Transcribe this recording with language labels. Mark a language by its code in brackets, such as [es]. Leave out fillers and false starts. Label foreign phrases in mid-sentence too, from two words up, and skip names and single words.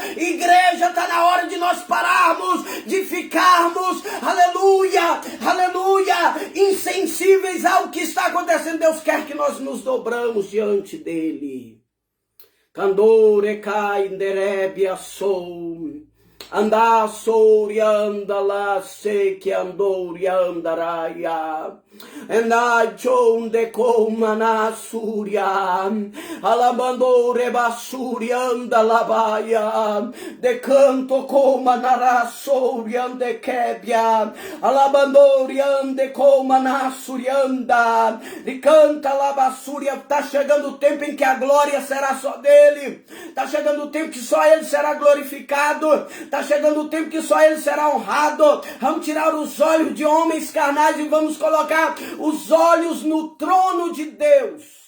[pt] Igreja, está na hora de nós pararmos, de ficarmos, aleluia, aleluia, insensíveis ao que está acontecendo. Deus quer que nós nos dobramos diante dele. Candore cai nderebia sou. Anda souri anda lá sei que andou e andaraia. Enda chonde comana suria. Alabando rebassuri anda labaia. De canto comana suri ande quebia. Alabando ande comana surianda. De canta labassuria. Tá chegando o tempo em que a glória será só dele. Tá chegando o tempo que só ele será glorificado. Está chegando o tempo que só ele será honrado. Vamos tirar os olhos de homens carnais e vamos colocar os olhos no trono de Deus.